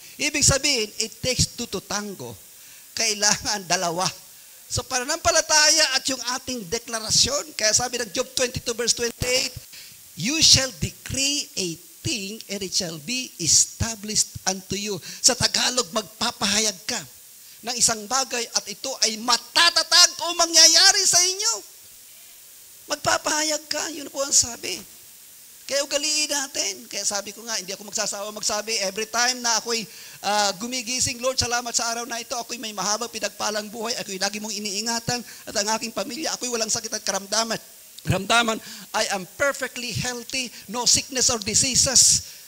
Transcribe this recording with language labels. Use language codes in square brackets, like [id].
[tl] Ibig sabihin, [en] it takes two to tango. [tl] Kailangan dalawa. So pananampalataya at yung ating deklarasyon. Kaya sabi ng [en] Job 22 verse 28, you shall decree a thing and it shall be established unto you. [tl] Sa Tagalog, magpapahayag ka ng isang bagay at ito ay matatatag o mangyayari sa inyo. Magpapahayag ka, yun po ang sabi. Kaya ugaliin natin. Kaya sabi ko nga, hindi ako magsasawa magsabi, [en] every time [tl] na ako'y gumigising, Lord, salamat sa araw na ito, ako'y may mahabang pinagpalang buhay, ako'y lagi mong iniingatan, at ang aking pamilya, ako'y walang sakit at karamdaman. [en] I am perfectly healthy, no sickness or diseases.